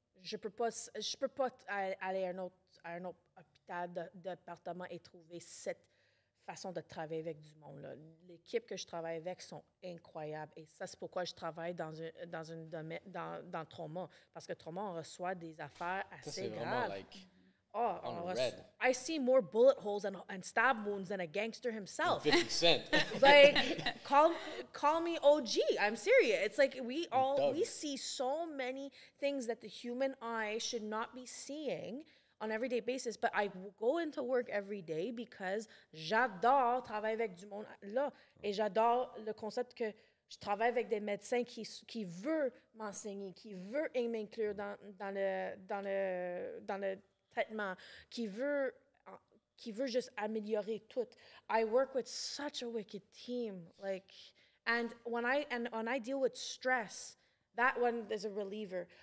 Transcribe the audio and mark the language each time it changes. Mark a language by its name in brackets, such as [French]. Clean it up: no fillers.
[French] Je peux pas aller à un autre hôpital de département et trouver cette façon de travailler avec du monde, là. L'équipe que je travaille avec sont incroyables. Et ça, c'est pourquoi je travaille dans le trauma. Parce que trauma, on reçoit des affaires Ça, assez c'est vraiment, graves. [English] like, [French] on [English] on red. I see more bullet holes and stab wounds than a gangster himself. 50 Cent. Like, call me OG. I'm serious. It's like we see so many things that the human eye should not be seeing on an everyday basis. But I go into work every day because [French] j'adore travailler avec du monde là. Et j'adore le concept que je travaille avec des médecins qui veulent m'enseigner, qui veulent m'inclure dans le traitement, qui veut juste améliorer tout. [English] I work with such a wicked team, like, and when I deal with stress, that one is a reliever.